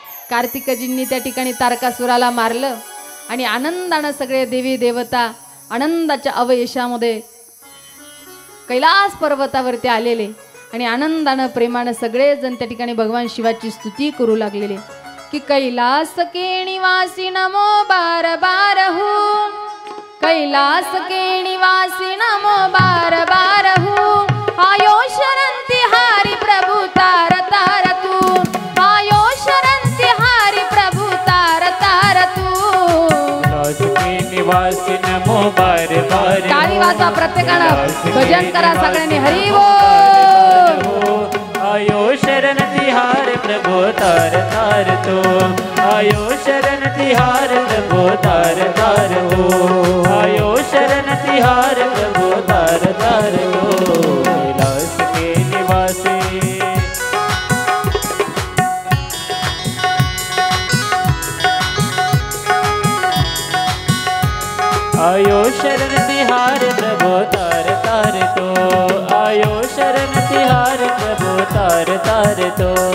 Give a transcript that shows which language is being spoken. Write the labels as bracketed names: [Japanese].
[Marathi] कार्तिकजींनी त्या ठिकाणी तारकासुराला मारलं आणि आनंदानं सगळे देवी देवता आनंदाच्या अवयशामध्ये कैलास पर्वतावरती आलेले आणि आनंदानं प्रेमानं सगळेजण त्या ठिकाणी भगवान शिवाची स्तुती करू लागलेले की [Hindi] कैलास के निवासी नमो बार बार हूँ, [Marathi] कैलास के निवासी नमो बार बार हूँ। [Hindi] आयो शरण तिहारी प्रभु तार तार तू, आयो शरण तिहारी प्रभु तार तार तू। कैलास के निवासी नमो बार बार, [Marathi] टाळी वाजवा प्रत्येकानं, भजन करा सगळ्यांनी हरी बोल। [Hindi] आयो शरण तिहार प्रभु तार तार तो, आयो शरण तिहार प्रभु तार तार हो, आयो शरण तिहार प्रभु तार तार हो। कैलास के निवासी आयो शरण तिहार प्रभु तार तार तो, आयो शरण तिहार प्रभु तार तार तो।